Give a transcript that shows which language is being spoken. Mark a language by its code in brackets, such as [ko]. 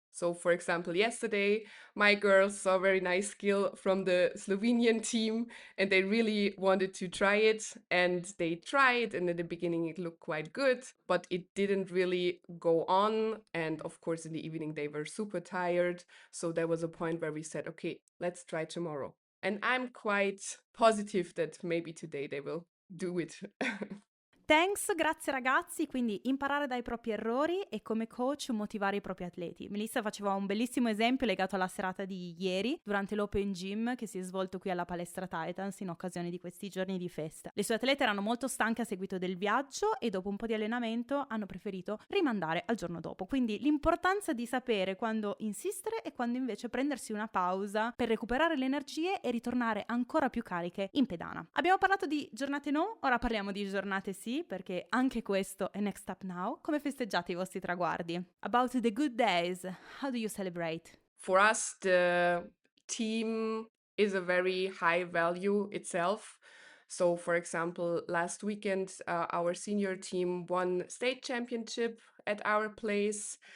[en] So, for example, yesterday, my girls saw a very nice skill from the Slovenian team and they really wanted to try it, and they tried, and in the beginning it looked quite good, but it didn't really go on, and of course in the evening they were super tired, so there was a point where we said, okay, let's try tomorrow, and I'm quite positive that maybe today they will do it. [it] Thanks, grazie ragazzi, quindi imparare dai propri errori e come coach motivare i propri atleti. Melissa faceva un bellissimo esempio legato alla serata di ieri durante l'Open Gym che si è svolto qui alla Palestra Titans in occasione di questi giorni di festa. Le sue atlete erano molto stanche a seguito del viaggio e dopo un po' di allenamento hanno preferito rimandare al giorno dopo. Quindi l'importanza di sapere quando insistere e quando invece prendersi una pausa per recuperare le energie e ritornare ancora più cariche in pedana. Abbiamo parlato di giornate no, ora parliamo di giornate sì, perché anche questo è Next Up Now. Come festeggiate i vostri traguardi? [en] About the good days, how do you celebrate? For us, the team is a very high value itself. So, for example, last weekend, our senior team won state championship at our place.